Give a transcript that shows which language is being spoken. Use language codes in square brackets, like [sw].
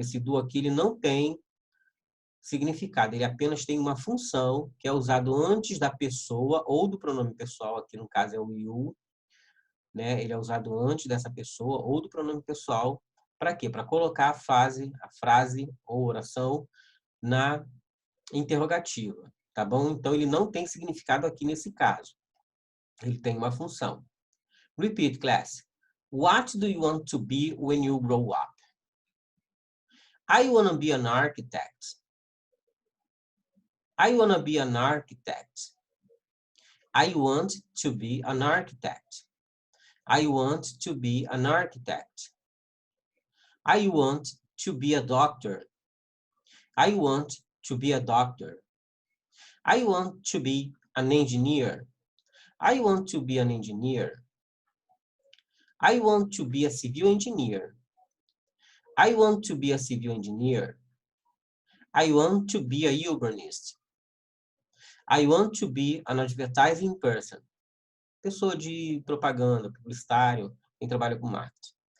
[pt] Esse do aqui ele não tem significado, ele apenas tem uma função que é usado antes da pessoa ou do pronome pessoal, aqui no caso é o you, né? Ele é usado antes dessa pessoa ou do pronome pessoal. Para quê? Para colocar a frase ou oração na interrogativa, tá bom? Então, ele não tem significado aqui nesse caso. Ele tem uma função. [en] Repeat, class. What do you want to be when you grow up? I want to be an architect. I want to be an architect. I want to be an architect. I want to be an architect. I want to be a doctor. I want to be a doctor. I want to be an engineer. I want to be an engineer. I want to be a civil engineer. I want to be a civil engineer. I want to be a urbanist. I want to be an advertising person. [pt] Pessoa de propaganda, publicitário, quem trabalha com marketing.